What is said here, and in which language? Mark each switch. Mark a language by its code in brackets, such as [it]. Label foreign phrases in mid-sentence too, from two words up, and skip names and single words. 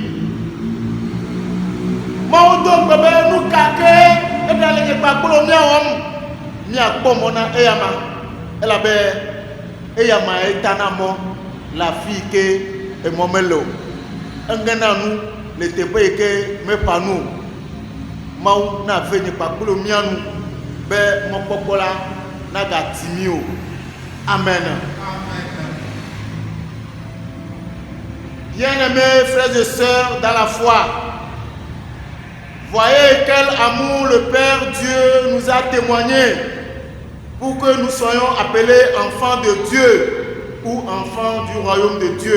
[ee] Mawu do gbe be nu ka ke eɖa le nye kpakplo míawɔm míakpɔ mɔ na eyama elabe eyama etana mɔ le afi yi ke emɔ mele o eŋena nu le teƒe yi ke meƒã nu o Mawu na ve nye kpakplo míanu be mɔkpɔkpɔ la nagati mí o amen. [fr] Bien-aimés frères et sœurs dans la foi, voyez quel amour le Père Dieu nous a témoigné pour que nous soyons appelés enfants de Dieu ou enfants du royaume de Dieu.